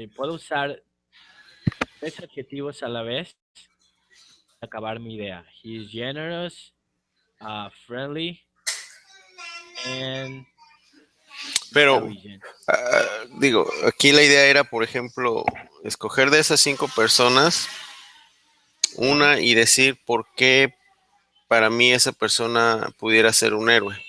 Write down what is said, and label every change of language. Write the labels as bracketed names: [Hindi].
[Spanish] Puedo usar tres adjetivos a la vez para acabar mi idea. [English] He is generous, friendly, and [Spanish] Pero, [English] intelligent. [Spanish] digo, aquí la idea era, por ejemplo, escoger de esas 5 personas Ajá. una y decir por qué para mí esa persona pudiera ser un héroe.